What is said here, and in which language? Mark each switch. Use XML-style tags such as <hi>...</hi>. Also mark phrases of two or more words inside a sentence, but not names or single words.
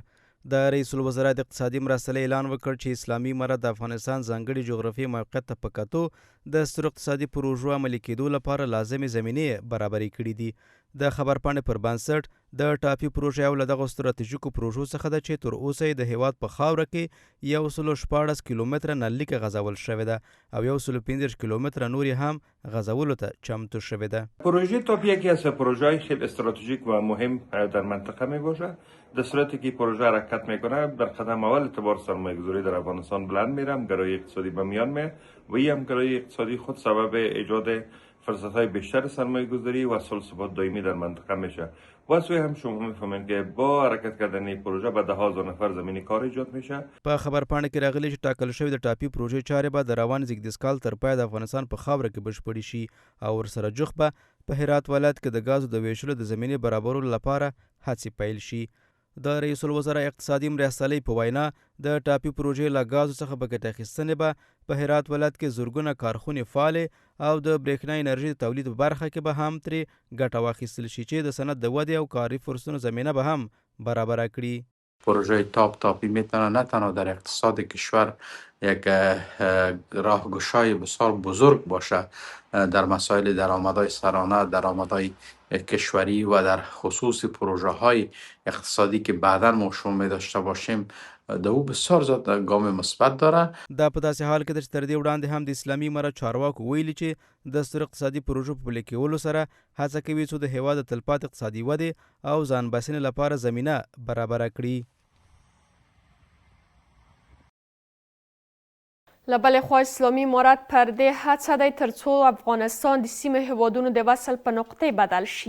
<ps>د رئیس الوزرا د اقتصادي مرستیالۍ اعلان وکړ چې اسلامي امارت د افغانستان ځانګړي جغرافیایي موقعیت ته په کتو د سترو اقتصادي پروژو عملي کېدو لپاره لازمې زمینې برابرې کړي دي. د خبرپاڼې پر بنسټ د ټاپي پروژه یو له دغو ستراتیژیکو پروژو څخه ده چې تر اوسه یې د هیواد په خاوره کې 114 کیلومتره نللیکه غځول شوې ده او 115 کیلومتره نور یې هم غځولو ته چمتو شوې ده.</ps> <fa>پروژه تاپی یکی از پروژه‌های خیلی استراتژیک و مهم در منطقه میباشد. در صورتی که پروژه حرکت میکنه در قدم اول اعتبار سرمایه‌گذاری در افغانستان بلند میره، همگرایی اقتصادی به میان میاد و این همگرایی اقتصادی خود سبب ایجاد فرصت‌های بیشتر سرمایه‌گذاری و ثبات دائمی در منطقه میشه. و سوی هم شما میفهمین که با حرکت کردن این پروژه به 10,000 نفر زمینی کار ایجاد میشه.</fa> <ps>په خبرپاڼه کې راغلی چې ټاکل شوی د ټاپي پروژې چارې به د روان زیږدیز کال تر پایه د افغانستان په خاوره کې بشپړې شي او ورسره جوخ به په هرات ولایت کې د ګازو د ویشلو د زمینې برابرولو لپاره هڅې پیل شي. د رئیس الوزرا اقتصادي مرستیالۍ په وینا د ټاپي پروژې له ګازو څخه په ګټه اخیستنې به په هرات ولایت کې زرګونه کارخونې فعالې او د برېښنا انرژي د تولید په برخه کې به هم ترې ګټه واخیستل شي چې د صنعت د ودې او کاري فرصتونو زمینه به هم برابره کړي.</ps> <fa>پروژه تاپی میتونه نه تنها در اقتصاد کشور یک راهگشای بسیار بزرگ باشه در مسائل درآمدهای سرانه، درآمدهای کشوری و در خصوص پروژه های اقتصادی که بعدا ما شما می داشته باشیم د او بسیار زیات ګام مثبت داره.</fa> <ps>دا په داسې حال کې ده چې تر دې وړاندې هم د اسلامي امارت چارواکو ویلي چې د سترو اقتصادي پروژو په پلي کولو سره هڅه کوي څو د هیواد د تلپاتې اقتصادي ودې او ځان بسنې لپاره زمینه برابره کړي. له بلې خوا اسلامي امارت پر دې هڅه دی تر څو افغانستان د سیمې هیوادونو د وصل په نقطې بدل شي.</ps>